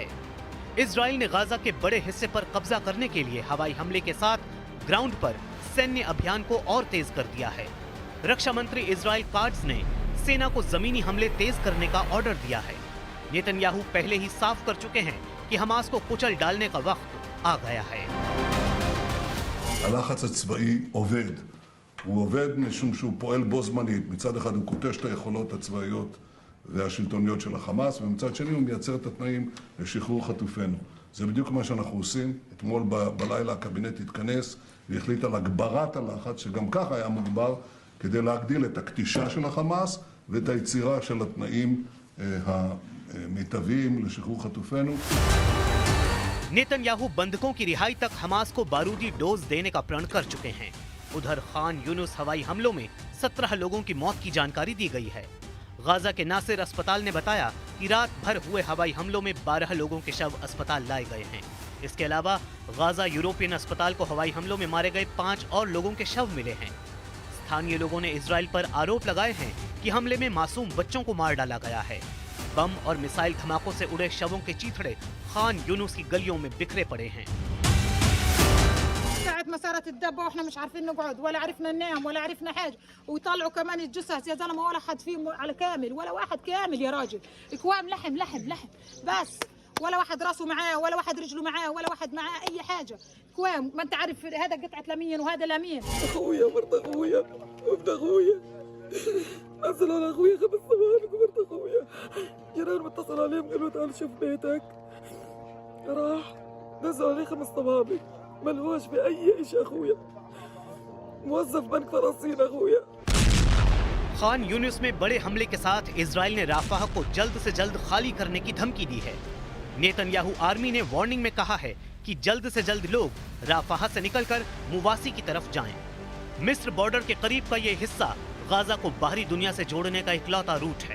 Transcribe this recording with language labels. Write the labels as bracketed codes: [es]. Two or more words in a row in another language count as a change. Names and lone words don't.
[hi] इजराइल ने गाजा के बड़े हिस्से पर कब्जा करने के लिए हवाई हमले के साथ ग्राउंड पर सैन्य अभियान को और तेज कर दिया है। रक्षा मंत्री इजराइल काट्ज ने सेना को जमीनी हमले तेज करने का ऑर्डर दिया है। नेतन्याहू पहले ही साफ कर चुके हैं कि हमास को कुचल डालने का वक्त आ गया है। [he] הלחץ הצבאי עובד. הוא עובד משום שהוא פועל בו זמנית. מצד אחד הוא קוטש את היכולות הצבאיות והשלטוניות של החמאס, ומצד שני הוא מייצר את התנאים לשחרור חטופינו. זה בדיוק מה שאנחנו עושים. אתמול בלילה הקבינט התכנס והחליט על הגברת הלחץ, שגם ככה היה מוגבר, כדי להגדיל את הקטישה של החמאס ואת היצירה של התנאים המיטביים לשחרור חטופינו. [hi] नेतन्याहू बंधकों की रिहाई तक हमास को बारूदी डोज देने का प्रण कर चुके हैं। उधर खान यूनुस हवाई हमलों में 17 लोगों की मौत की जानकारी दी गई है। गाजा के नासिर अस्पताल ने बताया कि रात भर हुए हवाई हमलों में 12 लोगों के शव अस्पताल लाए गए हैं। इसके अलावा गाजा यूरोपियन अस्पताल को हवाई हमलों में मारे गए 5 और लोगों के शव मिले हैं। स्थानीय लोगों ने इजराइल पर आरोप लगाए हैं कि हमले में मासूम बच्चों को मार डाला गया है। बम और मिसाइल धमाकों से उड़े शवों के चीथड़े खान यूनुस की गलियों में बिखरे पड़े हैं। [ar] ساعة ما صارت الدبة واحنا مش عارفين نقعد ولا عرفنا ننام ولا عرفنا حاجة، ويطلعوا كمان الجثث يا زلمة ولا حد فيهم على كامل، ولا واحد كامل يا راجل، اكوام لحم لحم لحم بس، ولا واحد راسه معاه ولا واحد رجله معاه ولا واحد معاه أي حاجة، اكوام. ما أنت عارف هذا قطعة لمين وهذا لمين. أخويا مرت أخويا وابن أخويا نزل على أخويا 5 صواريخ ومرت أخويا. جيران متصل عليهم قالوا تعال شوف بيتك. راح نزل عليه 5 صواريخ ملهوش بأي إشي أخويا. موظف بنك فلسطين أخويا. [hi] खान यूनुस में बड़े हमले के साथ इजराइल ने राफाह को जल्द से जल्द खाली करने की धमकी दी है। नेतन्याहू आर्मी ने वार्निंग में कहा है कि जल्द से जल्द लोग राफाह से निकलकर मुवासी की तरफ जाएं। मिस्र बॉर्डर के करीब का ये हिस्सा गाजा को बाहरी दुनिया से जोड़ने का इकलौता रूट है।